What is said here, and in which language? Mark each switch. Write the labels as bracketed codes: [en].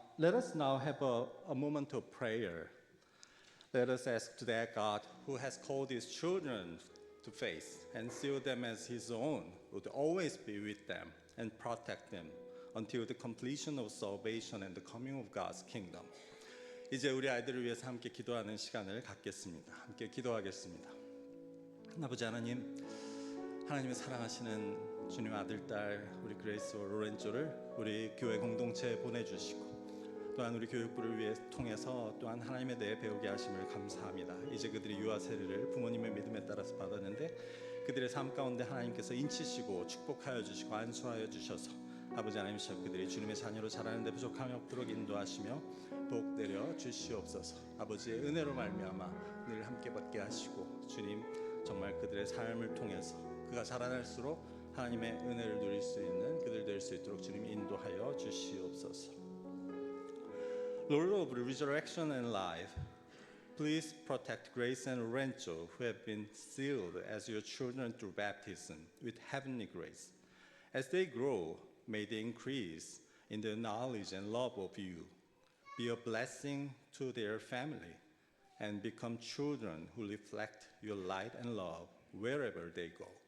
[en] Let us now have a moment of prayer. Let us ask to that God who has called his children to faith and seal them as his own would always be with them and protect them until the completion of salvation and the coming of God's kingdom. [ko] 이제 우리 아이들을 위해서 함께 기도하는 시간을 갖겠습니다. 함께 기도하겠습니다. 아버지 하나님, 하나님의 사랑하시는 주님의 아들, 딸 우리 그레이스와 로렌조를 우리 교회 공동체에 보내주시고 또한 우리 교육부를 위해 통해서 또한 하나님에 대해 배우게 하심을 감사합니다. 이제 그들이 유아 세례를 부모님의 믿음에 따라서 받았는데 그들의 삶 가운데 하나님께서 인치시고 축복하여 주시고 안수하여 주셔서 아버지 하나님 그들이 주님의 자녀로 자라는 데 부족함이 없도록 인도하시며 복 내려 주시옵소서. 아버지의 은혜로 말미암아 늘 함께 받게 하시고 주님 정말 그들의 삶을 통해서 그가 자라날수록 하나님의 은혜를 누릴 수 있는 그들 될 수 있도록 주님 인도하여 주시옵소서. [en] Lord of resurrection and life, please protect Grace and Lorenzo, who have been sealed as your children through baptism with heavenly grace. As they grow, may they increase in the knowledge and love of you, be a blessing to their family, and become children who reflect your light and love wherever they go.